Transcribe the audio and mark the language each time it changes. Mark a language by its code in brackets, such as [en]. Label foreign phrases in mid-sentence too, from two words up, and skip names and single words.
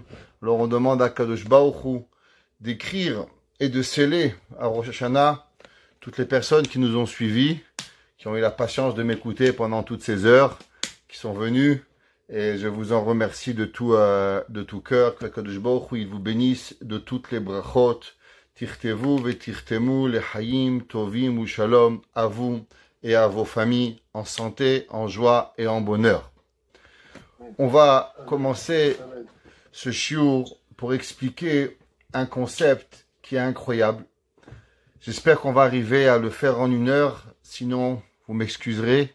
[fr] Alors on demande à [he] קדוש ברוך הוא [fr] d'écrire et de sceller à Rosh Hashanah toutes les personnes qui nous ont suivis, qui ont eu la patience de m'écouter pendant toutes ces heures, qui sont venues. Et je vous en remercie de tout cœur. Que [he] קדוש ברוך הוא, [fr] il vous bénisse de toutes les brachot. [he] תיכתבו ותיחתמו לחיים טובים שלום [fr] à vous et à vos familles en santé, en joie et en bonheur. On va commencer ce shiur pour expliquer un concept qui est incroyable. J'espère qu'on va arriver à le faire en 1 heure, sinon vous m'excuserez.